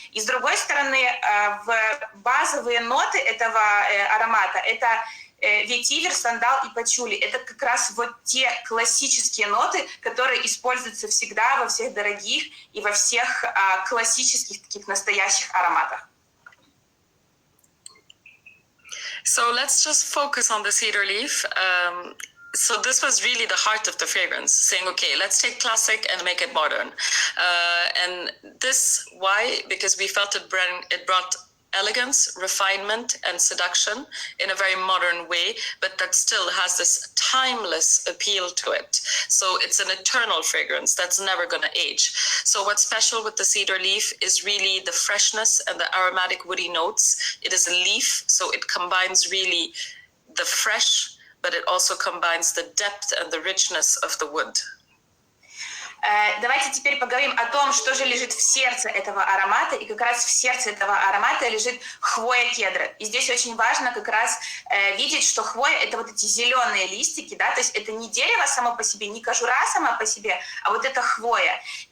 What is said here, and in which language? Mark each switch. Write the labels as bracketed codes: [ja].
[ru] И с другой стороны, в базовые ноты этого аромата это ветивер, сандал и пачули. Это как раз вот те классические ноты, которые используются всегда во всех дорогих и во всех классических таких настоящих ароматах. [en] So let's just focus on the cedar leaf. So this was really the heart of the fragrance, saying, okay, let's take classic and make it modern. And this, why? Because we felt it brought elegance, refinement, and seduction in a very modern way, but that still has this timeless appeal to it. So it's an eternal fragrance that's never going to age. So what's special with the cedar leaf is really the freshness and the aromatic woody notes. It is a leaf, so it combines really the fresh, but it also combines the depth and the richness of the wood. [ru] Давайте теперь поговорим о том, что же лежит в сердце этого аромата. И как раз в сердце этого аромата лежит хвоя кедра. И здесь очень важно как раз видеть, что хвоя — это вот эти зеленые листики, да, то есть это не дерево само по себе, не кожура сама по себе, а вот это хвоя.